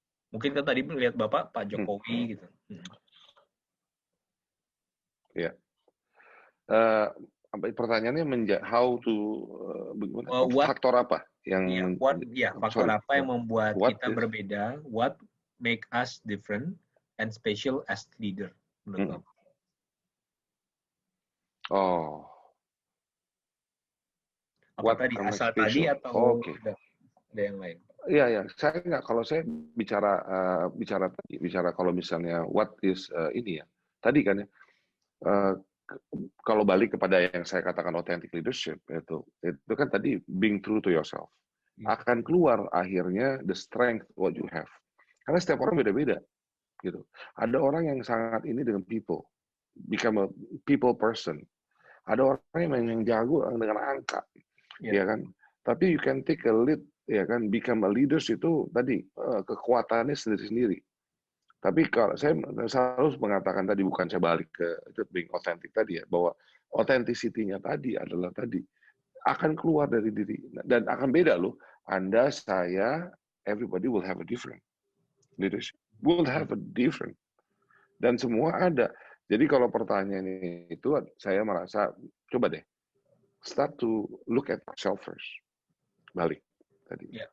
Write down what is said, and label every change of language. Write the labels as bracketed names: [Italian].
[Indonesian] Mungkin kan tadi melihat Bapak Pak Jokowi gitu. Ya. Pertanyaannya [English] how to [Indonesian] faktor apa yang faktor apa yang membuat kita berbeda? [English] What make us different and special as leader [Indonesian] menurut Bapak? Apa tadi asal tadi atau ada yang lain? Iya, saya nggak. Kalau saya bicara kalau misalnya [English] what is [Indonesian] ini ya. Tadi kan ya. Kalau balik kepada yang saya katakan [English] authentic leadership [Indonesian] itu kan tadi [English] being true to yourself. [Indonesian] akan keluar akhirnya [English] the strength what you have. [Indonesian] Karena setiap orang beda-beda gitu. Ada orang yang sangat ini dengan [English] people, become a people person. [Indonesian] Ada orang yang jago dengan angka, ya kan. Tapi [English] you can take a lead, [Indonesian] ya kan, [English] become a leaders [Indonesian] itu tadi kekuatannya sendiri-sendiri. Tapi kalau saya selalu mengatakan tadi, bukan saya balik ke [English] being authentic [Indonesian] tadi ya, bahwa authenticity-nya tadi adalah tadi akan keluar dari diri dan akan beda loh. Anda, saya, [English] everybody will have a different leadership, will have a different, [Indonesian] dan semua ada. Jadi kalau pertanyaan itu, saya merasa coba deh [English] start to look at yourself first, [Indonesian] balik tadi.